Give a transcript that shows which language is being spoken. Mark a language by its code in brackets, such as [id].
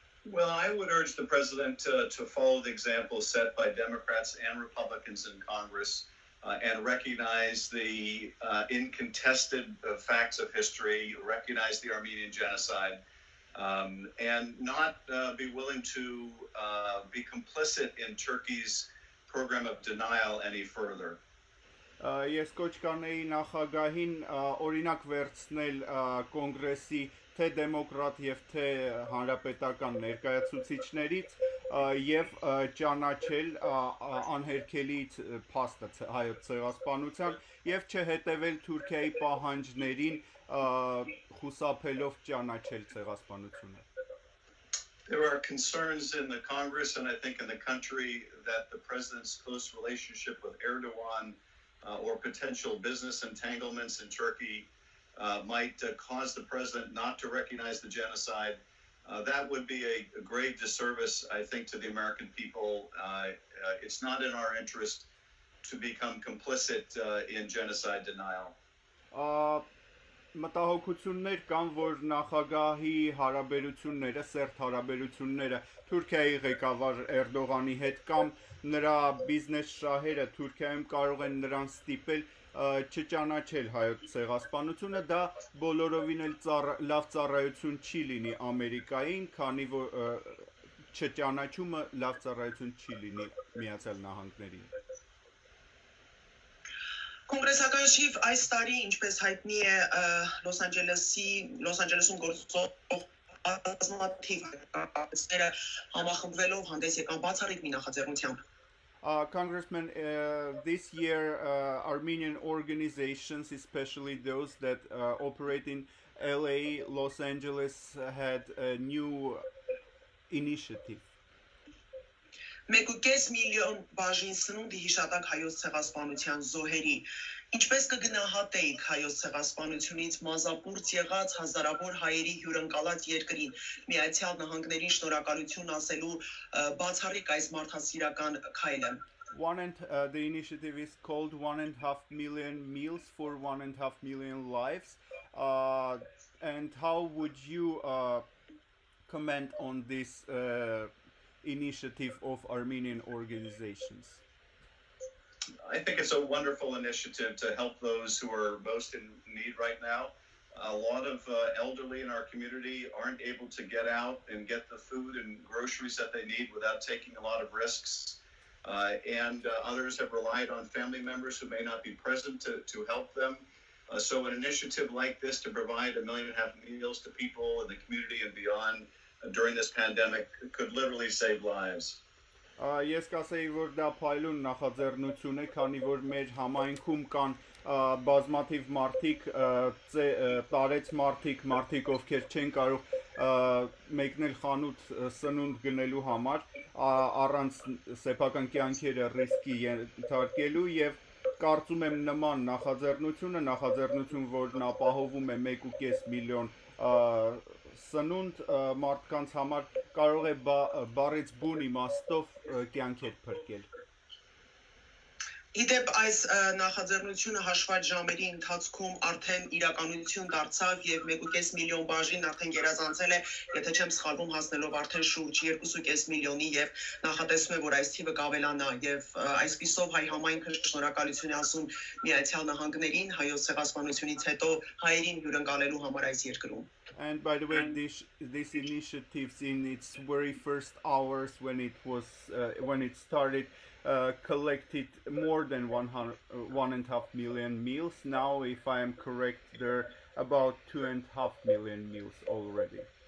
[en] Well, I would urge the president to follow the example set by Democrats and Republicans in Congress and recognize the incontested facts of history, recognize the Armenian genocide, and not be willing to be complicit in Turkey's program of denial any further. [hy] Ես կոչ կանեի նախագահին օրինակ վերցնել կոնգրեսի թե դեմոկրատ եւ թե հանրապետական ներկայացուցիչներից եւ ճանաչել անհերքելի փաստը հայոց ցեղասպանության եւ չհետեւել Թուրքիայի պահանջներին խուսափելով ճանաչել ցեղասպանությունը. [en] There are concerns in the Congress and I think in the country that the president's close relationship with Erdogan or potential business entanglements in Turkey might cause the president not to recognize the genocide. That would be a great disservice, I think, to the American people. It's not in our interest to become complicit in genocide denial. [hy] Մտահոգություններ կան, որ նախագահի հարաբերությունները, սերտ հարաբերությունները Թուրքիայի ղեկավար Էրդողանի հետ կամ նրա բիզնես շահերը Թուրքիայում կարող են նրան ստիպել չճանաչել հայոց ցեղասպանությունը, դա բոլորովին էլ լավ ծառայություն չի լինի Ամերիկային, քանի որ չճանաչումը լավ ծառայություն չի լինի Միացյալ Նահանգներին։ Կոնգրեսական շիֆ այս տարի, ինչպես հայտնի է, Լոս Անջելեսում գործող բազմաթիվ կապացները համախմբվելով հանդես եկան բացառիկ մի նախաձեռնությամբ։ [en] Congressman, this year Armenian organizations, especially those that operate in LA, Los Angeles, had a new initiative. [hy] 1.5 միլիոն բաժին սնունդի հիշատակ հայոց ցեղասպանության զոհերի։ Ինչպես կգնահատեիք հայոց ցեղասպանությունից մազապուրց եղած հազարավոր հայերի հյուրընկալած երկրին Միացյալ Նահանգներին շնորհակալություն ասելու բացառիկ այս մարդասիրական քայլը։ [en] The initiative is called 1.5 million meals for 1.5 million lives. And how would you comment on this initiative of Armenian organizations? I think it's a wonderful initiative to help those who are most in need right now. A lot of elderly in our community aren't able to get out and get the food and groceries that they need without taking a lot of risks. And others have relied on family members who may not be present to help them. So an initiative like this to provide 1.5 million meals to people in the community and beyond during this pandemic could literally save lives. [hy] Ես կասեի, որ դա փայլուն նախաձեռնություն է, քանի որ մեր համայնքում կան բազմաթիվ մարդիկ, տարեց մարդիկ, ովքեր չեն կարող մեկնել խանութ սնունդ գնելու համար, առանց սեփական կյանքերը ռիսկի ենթարկելու եւ կարծում եմ նման նախաձեռնություն, որն ապահովում է 1.5 միլիոն սնունդ մարդկանց համար կարող է բառից բուն իմաստով կյանքեր փրկել։ Իդեպ այս նախաձեռնությունը հաշված ժամերի ընթացքում արդեն իրականություն դարձավ եւ 1.5 միլիոն բաժին արդեն գերազանցել է, եթե չեմ սխալվում, հասնելով արդեն շուրջ 2.5 միլիոնի եւ նախատեսվում է, որ այս թիվը կավելանա եւ այսպիսով հայ համայնքը շնորհակալություն է ասում Միացյալ Նահանգներին հայոց ցեղասպանությունից հետո հայերին հյուրընկալելու համար այս երկրում։ [en] And by the way, this initiative in its very first hours when it started collected more than 1.5 million meals. Now, if I am correct, there are about 2.5 million meals already.